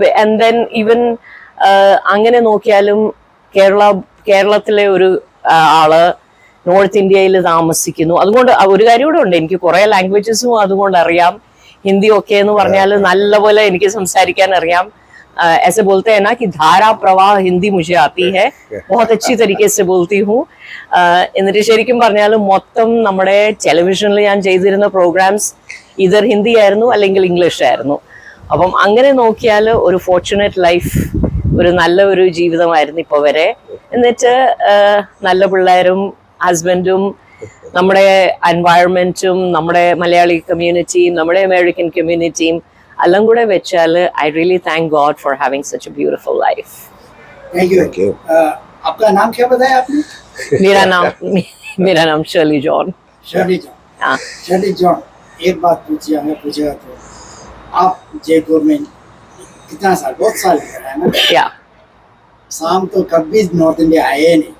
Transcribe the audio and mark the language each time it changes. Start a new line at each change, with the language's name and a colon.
English: and then even
Malayalam: അങ്ങനെ നോക്കിയാലും കേരളത്തിലെ ഒരു ആള് നോർത്ത് ഇന്ത്യയിൽ താമസിക്കുന്നു. അതുകൊണ്ട് ഒരു കാര്യം കൂടെ ഉണ്ട്, എനിക്ക് കുറെ ലാംഗ്വേജസും അതുകൊണ്ട് അറിയാം. ഹിന്ദി ഒക്കെ എന്ന് പറഞ്ഞാൽ നല്ലപോലെ എനിക്ക് സംസാരിക്കാൻ അറിയാം.
Hindi: ऐसे बोलते हैं ना कि धारा प्रवाह हिंदी मुझे आती है, बहुत अच्छी तरीके से बोलती हूँ.
Malayalam: എന്നിട്ട് ശരിക്കും പറഞ്ഞാൽ മൊത്തം നമ്മുടെ ടെലിവിഷനിൽ ഞാൻ ചെയ്തിരുന്ന പ്രോഗ്രാംസ് ഇതർ ഹിന്ദി ആയിരുന്നു അല്ലെങ്കിൽ ഇംഗ്ലീഷ് ആയിരുന്നു. അപ്പം അങ്ങനെ നോക്കിയാൽ ഒരു ഫോർച്ചുനേറ്റ് ലൈഫ്, ഒരു നല്ല ഒരു ജീവിതമായിരുന്നു ഇപ്പോൾ വരെ. എന്നിട്ട് നല്ല പിള്ളേരും ഹസ്ബൻഡും നമ്മുടെ എൻവയറമെന്റും നമ്മുടെ മലയാളി കമ്മ്യൂണിറ്റിയും നമ്മുടെ അമേരിക്കൻ കമ്മ്യൂണിറ്റിയും എല്ലാം കൂടെ വെച്ചാൽ
English: I really thank God for having such a beautiful life. Thank you.
Hindi: आपका नाम क्या बताया आपने? मेरा नाम शर्ली जॉन. Shirley John. हाँ. शर्ली जॉन, एक बात पूछिए, हमें पूछेगा तो आप जयपुर में कितना साल, बहुत साल है ना? या शाम तो कभी नॉर्थ इंडिया आए नहीं.